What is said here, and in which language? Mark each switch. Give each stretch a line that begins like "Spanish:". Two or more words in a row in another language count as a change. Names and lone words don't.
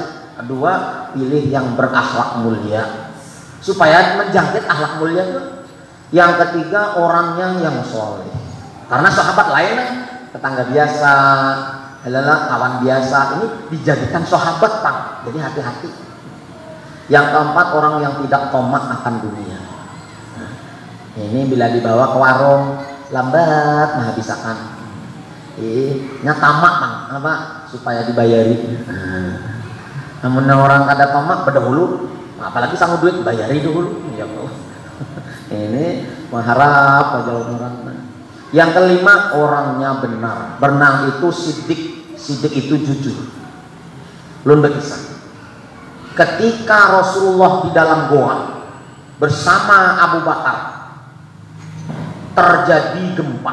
Indonesian: Kedua, pilih yang berakhlak mulia supaya menjangkit akhlak mulia itu. Yang ketiga, orangnya yang soleh. Karena sahabat lain tetangga biasa, kawan biasa, ini dijadikan sahabat, Pak. Jadi hati-hati. Yang keempat, orang yang tidak tomak akan dunia. Nah, ini bila dibawa ke warung, lambat menghabiskan. Tamak, Bang, apa? Supaya dibayari.
Banjar: Namun orang kada tomak berdahulu, apalagi sanggup duit bayari dulu.
Arabic: يا الله.
Indonesian: Ini mengharap aja orang. Yang kelima, orangnya benar. Benar itu sidik itu jujur. Belum berkisah. Ketika Rasulullah di dalam goa bersama Abu Bakar, terjadi gempa.